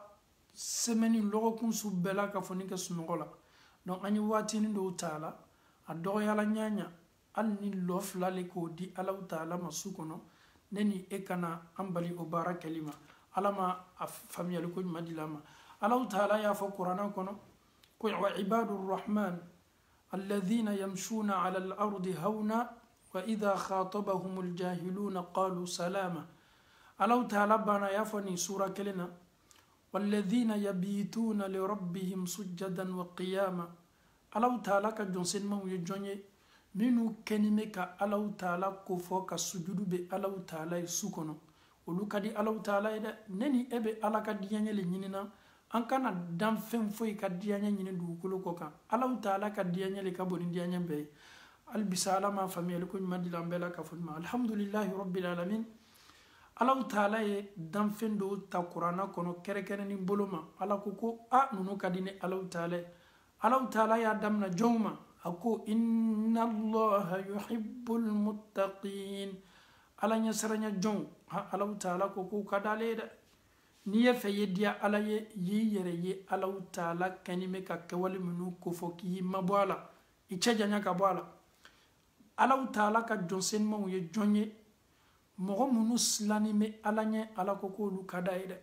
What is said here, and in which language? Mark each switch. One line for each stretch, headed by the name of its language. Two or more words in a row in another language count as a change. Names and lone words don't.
Bambara: semaine lɔgɔkun su bɛɛ la ka fɔ ni kɛ sunɔgɔ la donc an ye waatinin dɔw ta la a dɔgɔyala ɲaɲa hali ni lɔ fila le k'o di Allahu Taala ma su kɔnɔ ne ni e kana an bali o baara kɛli ma Ala ma a faamuyali ko ɲuman di la ma Allahu Taala y'a fɔ kuranɛ kɔnɔ ko
Arabic: وعباد الرحمن الذين يمشون على الأرض هونا وإذا خاطبهم الجاهلون قالوا سلاما
Bambara: Allahu Taala bana y'a fɔ ni sura kelen na
Arabic: والذين يبيتون لربهم سجدا وقياما
Bambara: Allahu Taala ka jɔnsenmaw ye jɔn ye minnu kɛnimɛ ka Allahu Taala kofɔ ka sujudu bɛ Allahu Taala ye su kɔnɔ olu ka di Allahu Taala ye dɛ ne ni e bɛ Ala ka diyaɲɛ le ɲinina an kana dan fɛn foyi ka diyaɲɛ ɲini dugukolo kɔ kan Allahu Taala ka diyaɲɛ le ka bon ni diyaɲɛ bɛɛ ye hali bisa Ala ma faamuyali ko ɲuman di la an bɛɛ la ka fɔ ɲuman
Arabic: الحمد لله رب العالمين
Bambara: Allahu Taala ye danfɛn dɔw ta kuranɛ kɔnɔ kɛrɛkɛrɛnni bolo ma Ala ko a ninnu ka di ni Allahu Taala ye Allahu Taala y'a damina jɔnw ma a ko
Arabic: إن الله يحب المتقين
Bambara: Ala ɲɛsiranya jɔnw Allahu Taala ko k'u ka d'ale ye dɛ n'i ye fɛ ye diya Ala ye y'i yɛrɛ ye Allahu Taala kɛnimɛ ka kɛwale minnu kofɔ k'i mabɔ a la i cɛ janya ka bɔ a la Allahu Taala ka jɔnsenmaw ye jɔn ye mɔgɔ minnu silannen bɛ Ala ɲɛ Ala ko k'olu ka d'a ye